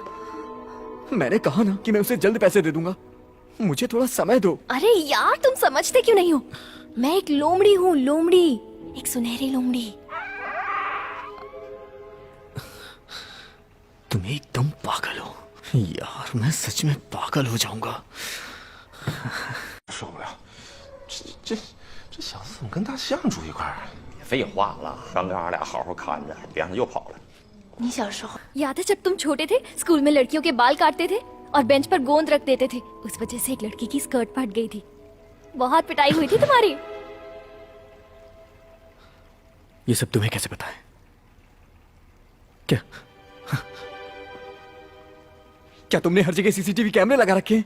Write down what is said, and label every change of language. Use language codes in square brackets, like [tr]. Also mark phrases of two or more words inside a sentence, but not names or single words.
[hi] मैंने कहा ना कि मैं उसे जल्द पैसे दे दूंगा, मुझे थोड़ा समय दो। अरे यार तुम समझते क्यों नहीं हो? मैं एक लोमड़ी हूँ, लोमड़ी, एक सुनहरी लोमड़ी। तुम एकदम पागल हो यार, मैं सच में पागल हो जाऊंगा। [zh] 受不了，这小子怎么跟大象住一块儿？废话了，刚跟俺俩好好看着，别让他又跑了。你小时候 [hi] याद है जब तुम छोटे थे, स्कूल में लड़कियों के बाल काटते थे और बेंच पर गोंद रख देते थे? उस वजह से एक लड़की की स्कर्ट फट गई थी। बहुत पिटाई हुई थी तुम्हारी। ये सब तुम्हें कैसे पता है? क्या क्या तुमने हर जगह [en] CCTV cameras [hi] लगा रखे हैं?